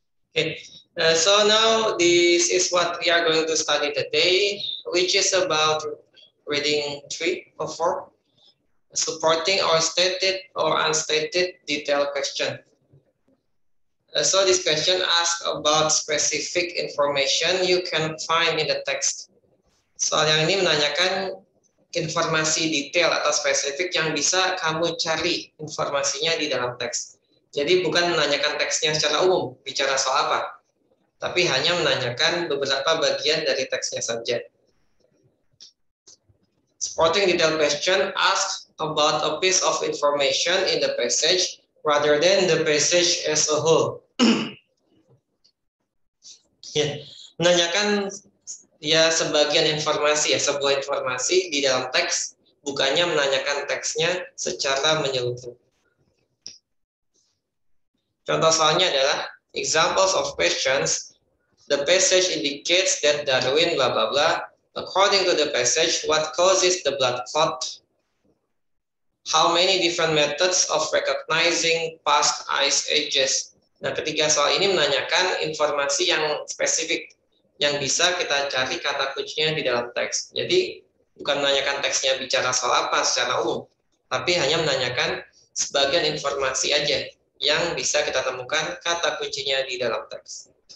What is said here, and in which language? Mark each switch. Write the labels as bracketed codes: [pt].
[en] Okay, so now this is what we are going to study today, which is about reading 3 or 4, supporting or stated or unstated detailed question. So this question asks about specific information you can find in the text. [id] Soal yang ini menanyakan informasi detail atau spesifik yang bisa kamu cari informasinya di dalam teks. Jadi bukan menanyakan teksnya secara umum, bicara soal apa, tapi hanya menanyakan beberapa bagian dari teksnya saja. [en] Supporting detailed question asks about a piece of information in the passage rather than the passage as a whole. [id] Ya, menanyakan ya sebagian informasi, ya sebuah informasi di dalam teks, bukannya menanyakan teksnya secara menyeluruh. Contoh soalnya adalah [en] examples of questions. The passage indicates that Darwin blah blah blah. According to the passage, what causes the blood clot? How many different methods of recognizing past ice ages? [id] Nah, ketiga soal ini menanyakan informasi yang spesifik yang bisa kita cari kata kuncinya di dalam teks. Jadi bukan menanyakan teksnya bicara soal apa secara umum, tapi hanya menanyakan sebagian informasi aja yang bisa kita temukan kata kuncinya di dalam teks.